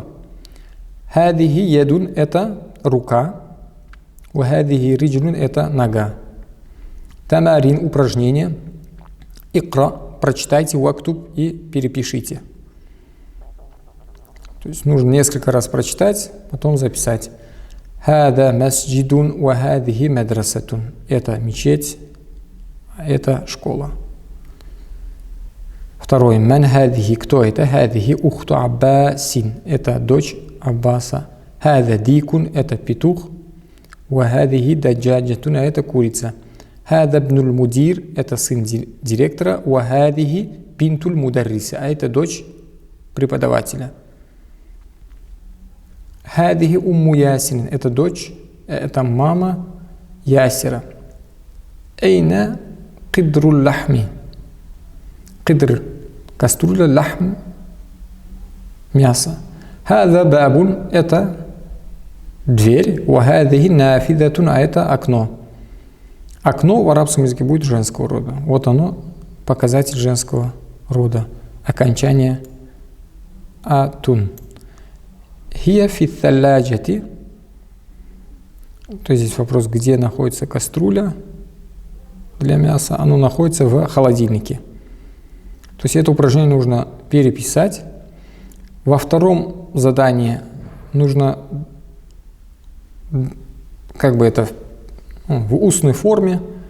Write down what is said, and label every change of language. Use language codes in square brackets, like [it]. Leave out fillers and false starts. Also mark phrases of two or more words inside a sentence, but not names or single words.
[ar] هذه يد [ru] – это рука. [ar] وهذه رجل [ru] – это нога. Тамарин – упражнение. Икра – прочитайте, вактуб и перепишите. То есть нужно несколько раз прочитать, потом записать. [ar] هذا مسجد وهذه مدرسة. [ru] Это мечеть, это школа. Второй. [ar] من هذه. [ru] Кто это? [ar] هذه أخت عباس. [ru] Это дочь Аббаса. [ar] هذا ديك. [ru] Это петух. [ar] وهذه دجاجة. [ru] Это курица. [ar] هذا ابن المدير. [ru] Это сын директора. [ar] وهذه بنت المدرسة. [ru] А это дочь преподавателя. [ar] هذه أم ياسين. [ru] Это дочь, это мама Ясира. [ar] أين قدر اللحم. [ru] Кидр – кастрюля, лахм – мясо. [ar] هذا باب [ru] – это дверь. [ar] وهذه نافذة [ru] – а это окно. Окно в арабском языке будет женского рода. Вот оно, показатель женского рода. Окончание атун. [ar] هي في الثلاجة. [ru] То есть здесь вопрос, где находится кастрюля для мяса. Оно находится в холодильнике. То есть это упражнение нужно переписать. Во втором задании нужно как бы это в устной форме.